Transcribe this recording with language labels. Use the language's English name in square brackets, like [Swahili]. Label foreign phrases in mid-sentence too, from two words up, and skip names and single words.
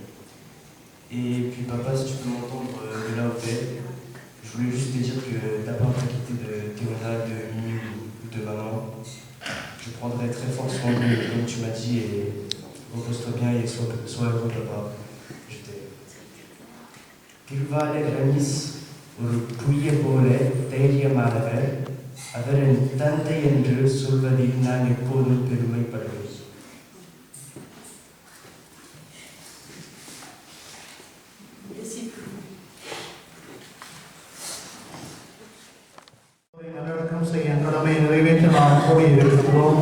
[French] Et puis papa, si tu peux m'entendre de là où t'es, je voulais juste te dire que t'as pas à t'inquiéter de Théona, de Mimi ou de maman. Je prendrai très fort soin de eux, comme tu m'as dit, et repose-toi bien et sois heureux papa. Je t'aime. [Tamil] Tilvale Ranis, ஒரு புதிய போல தைரியமானவர், அவர் என் தந்தை என்று சொல்வதில் நான் எப்போதும் பெருமைப்படுவேன். நல்லடக்கம் செய்ய கடமை நிறைவேற்ற நாம் கூடியிருக்கிறோம்.